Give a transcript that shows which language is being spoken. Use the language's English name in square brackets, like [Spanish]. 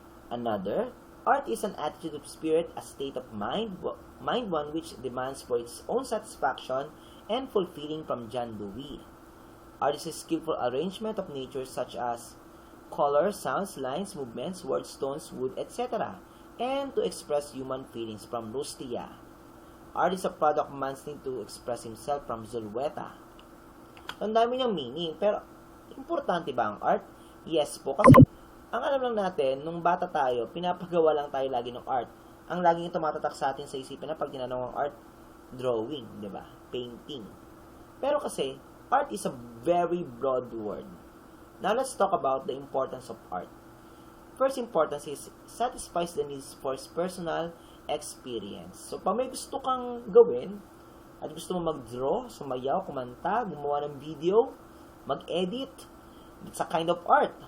[English] Another, art is an attitude of spirit, a state of mind one which demands for its own satisfaction and fulfilling from John Dewey. Art is a skillful arrangement of nature such as color, sounds, lines, movements, words, tones, wood, etc. and to express human feelings from Rustia. Art is a product of man's need to express himself from Zulueta. [Filipino] Ang dami niyang meaning, pero importante ba ang art? [English] Yes po, [Filipino] kasi ang alam lang natin, nung bata tayo, pinapagawa lang tayo lagi ng art. Ang laging tumatatak sa atin sa isipin na pag tinanong ang art, drawing, di ba? [English] Painting. Pero kasi, art is a very broad word. Now, let's talk about the importance of art. First importance is, satisfies the needs for personal experience. [Filipino] So, pag may gusto kang gawin, at gusto mo mag-draw, sumayaw, kumanta, gumawa ng video, mag-edit, [English] it's a kind of art.